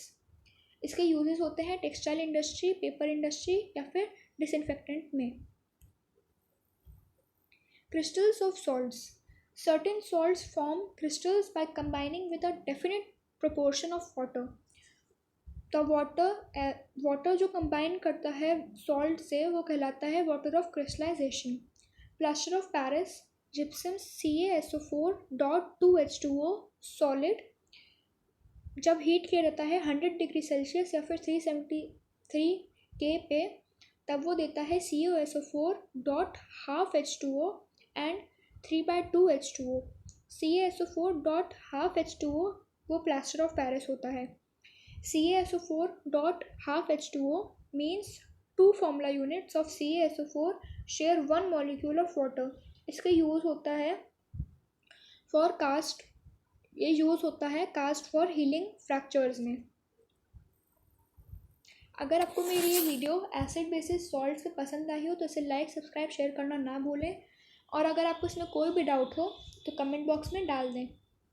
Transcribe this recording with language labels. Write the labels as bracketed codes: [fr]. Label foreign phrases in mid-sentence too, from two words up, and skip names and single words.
[hi] इसके यूजेस होते हैं [en] textile industry, paper industry [hi] या फिर डिसइंफेक्टेंट में. [en] crystals of salts, certain salts form crystals by combining with a definite proportion of water. The water [hi] जो combine करता है salt से वो कहलाता है [en] water of crystallization. Plaster of Paris, gypsum CaSO4.2H2O solid, [hi] जब हीट किया जाता है 100 [en] degree Celsius [hi] या फिर 373 K पे, तब वो देता है [en] CaSO4.half H2O and 3/2H2O. [hi] CaSO4.half H2O वो [en] plaster of Paris [hi] होता है. [en] CaSO4.half H2O means 2 formula units of CaSO4 share 1 molecule of water. [hi] इसका यूज़ होता है [en] for cast, [hi] ये यूज़ होता है [en] cast for healing fractures [hi] में. अगर आपको मेरी ये वीडियो [en] acid bases salt [hi] से पसंद आई हो तो इसे लाइक, सब्सक्राइब, शेयर करना ना भूलें. और अगर आपको इसमें कोई भी डाउट हो तो [en] comment box [hi] में डाल दें.